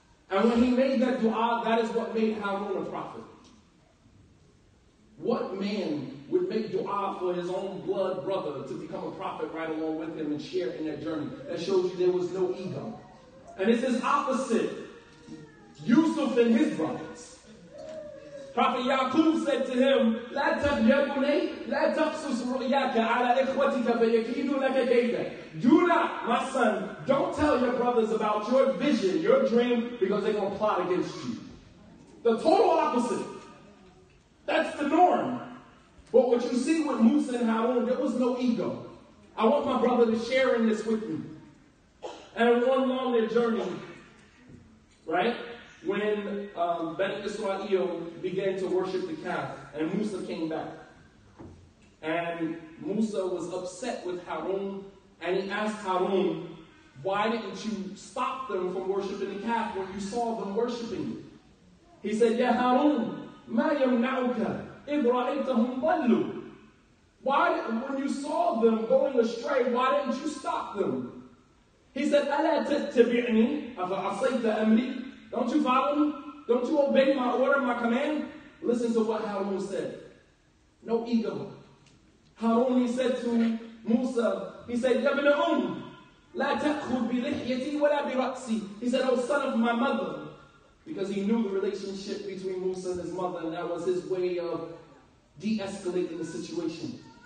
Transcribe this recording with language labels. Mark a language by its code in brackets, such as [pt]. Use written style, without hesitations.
[en] And when he made that dua, that is what made Harun a prophet. What man would make dua for his own blood brother to become a prophet right along with him and share in that journey? That shows you there was no ego. And it's his opposite. Yusuf and his brothers. Prophet Yaqub said to him, [ar] لا تبني لا تقصص رؤياك على إخوتك فيكيدوا لك كيدا. [en] Do not, my son, don't tell your brothers about your vision, your dream, because they're going to plot against you. The total opposite. That's the norm. But what you see with Musa and Harun, there was no ego. I want my brother to share in this with me. And along their journey, right, when Bani Israel began to worship the calf, and Musa came back. And Musa was upset with Harun, and he asked Harun, why didn't you stop them from worshiping the calf when you saw them worshiping it? He said, [ar] Ya Harun, ma yamna'uka idh ra'aytahum dallu. [en] Why, when you saw them going astray, why didn't you stop them? He said, [ar] أَلَا تَتَّبِعْنِي أَفَعَصَيْتَ أَمْرِي. [en] Don't you follow me? Don't you obey my order, my command? Listen to what Harun said. No ego. Harun, he said to Musa, he said, [ar] يَا ابْنَ لَا تَأْخُذْ بِلِحْيَتِي وَلَا بِرَأْسِي. [en] He said, oh son of my mother. Because he knew the relationship between Musa and his mother, and that was his way of de-escalating the situation.